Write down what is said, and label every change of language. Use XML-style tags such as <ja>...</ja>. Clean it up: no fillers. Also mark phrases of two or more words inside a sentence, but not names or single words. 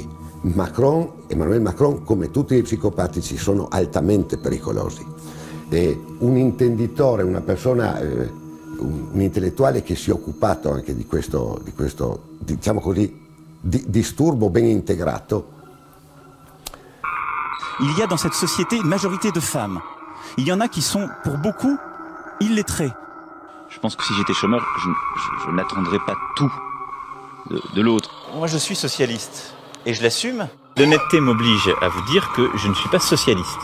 <it>Emmanuel Macron, come tutti i psicopatici, sono altamente pericolosi. Un intenditore, una persona, un intellettuale che si è occupato anche di questo diciamo così, disturbo ben integrato.</it> <fr>Il y a dans cette société une majorité de femmes. Il y en a qui sont, pour beaucoup, illettrées. Je pense que si j'étais chômeur, je n'attendrais pas tout de l'autre. Moi, je suis socialiste, et je l'assume. L'honnêteté m'oblige à vous dire que je ne suis pas socialiste.</fr>